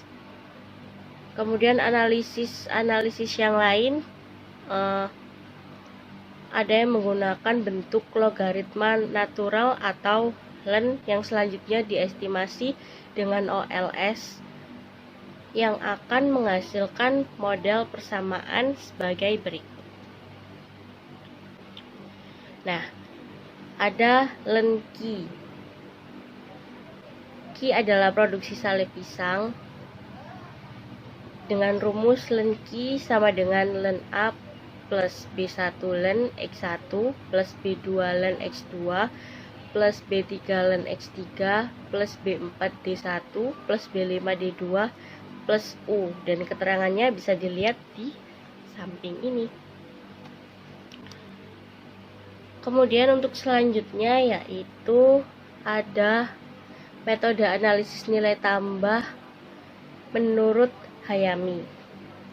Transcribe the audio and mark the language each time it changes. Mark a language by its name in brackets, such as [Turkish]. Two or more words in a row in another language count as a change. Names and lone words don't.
[Indonesian] Kemudian analisis yang lain ada yang menggunakan bentuk logaritma natural atau ln yang selanjutnya diestimasi dengan OLS yang akan menghasilkan model persamaan sebagai berikut. Nah, ada ln Q. Q adalah produksi sale pisang dengan rumus ln Q sama dengan ln A plus B1 ln X1 plus B2 ln X2 plus B3 ln X3 plus B4 D1 plus B5 D2 plus U, dan keterangannya bisa dilihat di samping ini. Kemudian untuk selanjutnya yaitu ada metode analisis nilai tambah menurut Hayami.